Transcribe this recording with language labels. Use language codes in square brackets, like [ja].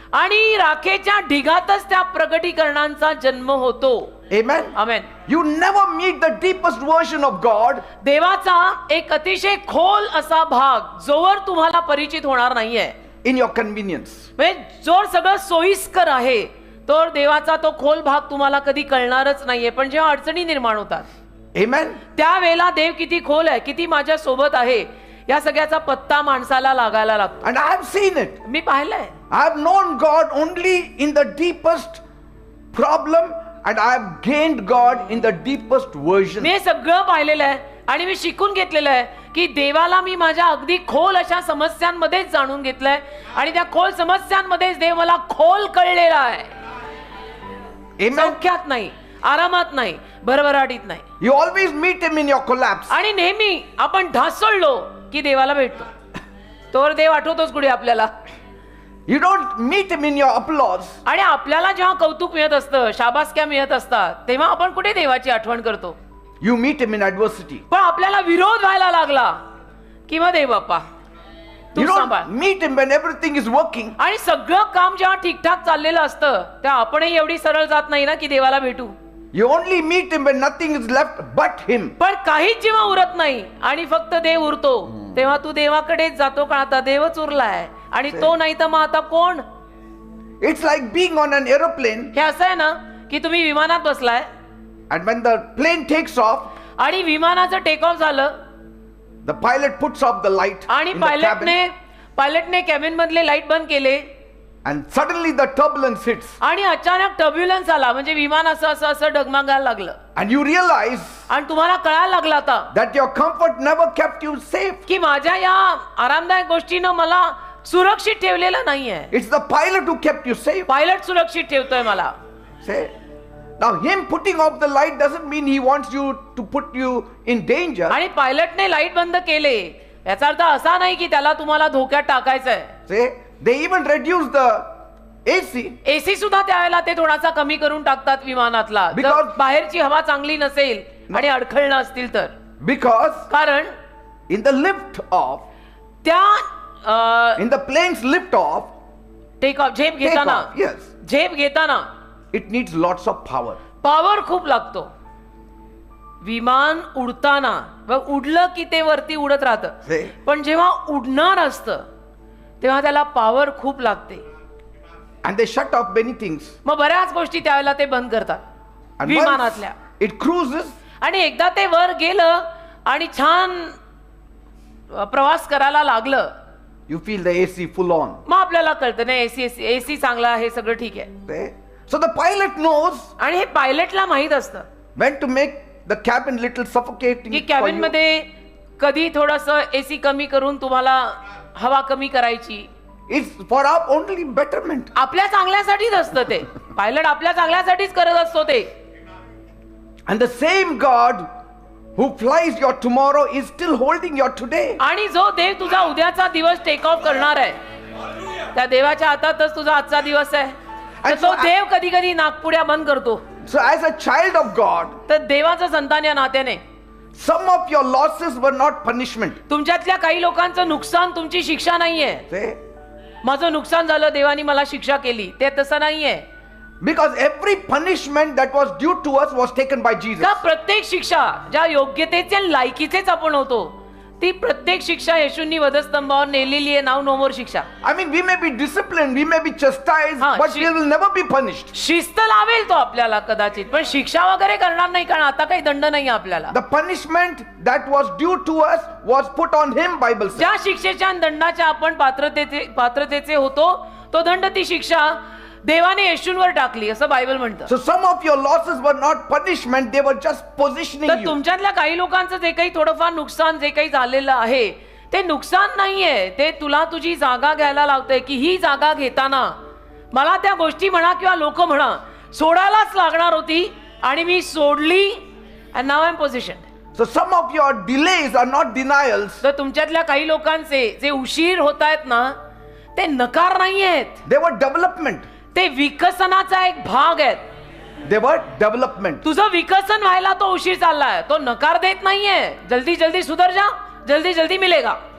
[mr] आणि राखेच्या ढिगातच त्या प्रकटीकरणांचा जन्म होतो. [en] Amen. [mr] Amen. [en] You never meet the deepest version of God [mr] देवाचा एक अतिशय खोल असा भाग जोवर तुम्हाला परिचित होणार नाहीये, [en] in your convenience. [mr] म्हणजे जोर सगळं सोयीस्कर आहे तर देवाचा तो खोल भाग तुम्हाला कधी कळणारच नाहीये. पण जेव्हा अडचणी निर्माण होतात [en] Amen. [mr] त्यावेळेला देव किती खोल आहे, किती माझ्या सोबत आहे, या सगळ्याचा पत्ता माणसाला लागायला लागतो. [en] And I have seen it. [mr] मी पाहिलंय. [en] I have known God only in the deepest problem, and I have gained God in the deepest version. [mr] मी हे सगळं पाहिलेलं आहे आणि मी शिकून घेतलेलं आहे की देवाला मी माझ्या अगदी खोल अशा समस्यांमध्येच जाणून घेतलंय आणि त्या खोल समस्यांमध्येच देव मला खोल कळलेला आहे. [en] Amen. [mr] सौख्यात नाही, आरामात नाही, भरभराटीत नाही. [en] You always meet Him in your collapse. [mr] आणि नेहमी आपण ढासळलो की देवाला भेटतो. तोवर देव आठवतोच कुठे आपल्याला. [en] You don't meet Him in your applause. [mr] आणि आपल्याला जेव्हा कौतुक मिळत असतं, शाबासक्या मिळत असतात, तेव्हा आपण कुठे देवाची आठवण करतो. [en] You meet Him in adversity. [mr] पण आपल्याला विरोध व्हायला लागला की मग देव बाप्पा तू [en] You [mr] सांभाळ. [en] don't meet Him when everything is working. [mr] आणि सगळं काम जेव्हा ठीकठाक चाललेलं असतं तेव्हा आपणही एवढी सरळ जात नाही ना की देवाला भेटू. [en] You only meet Him when nothing is left but Him. [mr] पण काहीच जेव्हा उरत नाही आणि फक्त देव उरतो तेव्हा तू देवाकडेच जातो, कारण आता देवच उरलाय आणि तो नाही तर मग आता कोण. [en] It's like being on an aeroplane, [mr] हे असं आहे ना की तुम्ही विमानात बसलाय [en] and when the plane takes off, [mr] आणि विमानाचं टेक ऑफ झालं [en] the pilot puts off the light [mr] आणि [en] in the cabin, [mr] पायलटने कॅबिन मधले लाईट बंद केले [en] and suddenly the turbulence hits, [mr] आणि अचानक टर्ब्युलन्स आला, म्हणजे विमान असं असं असं डगमगायला लागलं [en] and you realize [mr] आणि तुम्हाला कळायला लागला आता [en] that your comfort never kept you safe. [mr] की माझ्या या आरामदायक गोष्टीनं मला सुरक्षित ठेवलेलं नाहीये. [en] It's the pilot who kept you safe. [mr] Pilot सुरक्षित ठेवतोय मला. [en] Say, now Him putting off the light doesn't mean He wants you to put you in danger. [mr] आणि पायलटने लाईट बंद केले याचा अर्थ असा नाही की त्याला तुम्हाला धोक्यात टाकायचंय. [en] Say, they even reduce the AC [mr] AC सुद्धा त्यावेळेला ते थोडासा कमी करून टाकतात विमानातला, जर [en] Because- [mr] बाहेरची हवा चांगली नसेल आणि अडखळणं असतील तर. [en] because [mr] कारण [en] in the lift off, [mr] त्या [en] in the plane's lift off, [mr] take off झेप [en] take [mr] घेताना [en] off, yes, [mr] झेप घेताना [en] it needs lots of power. [mr] Power खूप लागतो. विमान उडताना उडलं की ते वरती उडत राहतं, [en] Say, [mr] पण जेव्हा उडणार असतं तेव्हा त्याला पॉवर खूप लागते. [en] and they shut off many things. [mr] मग बऱ्याच गोष्टी त्यावेळेला ते बंद करतात [en] And [mr] विमानातल्या. [en] once it cruises, [mr] आणि एकदा ते वर गेलं आणि छान प्रवास करायला लागलं [en] you feel the AC full on. [mr] मग आपल्याला कळतं नाही एसी चांगला आहे, सगळं ठीक आहे. [en] Say, so the pilot knows [mr] आणि हे पायलटला माहित असतं [en] when to make the cabin little suffocating. [mr] की [en] for [mr] कॅबिन [en] you. [mr] मध्ये कधी थोडस एसी कमी करून तुम्हाला हवा कमी करायची. [en] It's for our only betterment. [mr] आपल्या चांगल्यासाठीच असतं ते. पायलट आपल्या चांगल्यासाठीच करत असतो ते. [en] And the same God who flies your tomorrow is still holding your today. [mr] आणि जो देव तुझा उद्याचा दिवस टेक ऑफ करणार आहे त्या देवाच्या हातातच तुझा आजचा दिवस आहे. तर [en] And [mr] तो [en] so [mr] देव कधी कधी नागपुड्या बंद करतो. [en] So as a child of God, [mr] तर देवाचं संतान या नात्याने [en] some of your losses were not punishment. [mr] तुमच्यातल्या काही लोकांचं नुकसान तुमची शिक्षा नाहीये. [en] Say, [mr] माझं नुकसान झालं देवानी मला शिक्षा केली, ते तसं नाहीये. [en] Because every punishment that was due to us was taken by Jesus. [mr] का प्रत्येक शिक्षा ज्या योग्यतेचे आणि लायकीचेच आपण होतो ती प्रत्येक शिक्षा येशूंनी वधस्तंभावर नेलेली आहे. नाव नो मोर शिक्षा. [en] I mean, we may be disciplined, we may be chastised, हाँ, but we will never be punished. [mr] शिस्त लावेल तो आपल्याला कदाचित, पण शिक्षा वगैरे करणार नाही, कारण आता काही दंड नाही आपल्याला. [en] The punishment that was due to us was put on him, Bible says. [mr] ज्या शिक्षेच्या आणि दंडाच्या आपण पात्रतेचे होतो तो दंड ती शिक्षा देवाने येशूंवर टाकली असं बायबल म्हणतं. [en] So some of your losses were not punishment, they were just positioning [mr] तर तुमच्यातल्या काही लोकांचं जे काही थोडंफार नुकसान जे काही झालेलं आहे ते नुकसान नाहीये, ते तुला तुझी जागा घ्यायला लावतंय की ही जागा घेताना मला त्या गोष्टी म्हणा किंवा लोक म्हणा सोडायलाच लागणार होती आणि मी सोडली [en] and now I'm positioned. So some of your delays are not denials, [mr] तर तुमच्यातल्या काही लोकांचे जे उशीर होत आहेत ना ते नकार नाही आहेत, [en] they were development. [mr] ते विकसनाचा एक भाग आहेत. [en] They were development. [mr] तुझं विकसन व्हायला तो उशीर चाललाय, तो नकार देत नाहीये. [hi] जल्दी जल्दी सुधर जा, जल्दी जल्दी मिलेगा.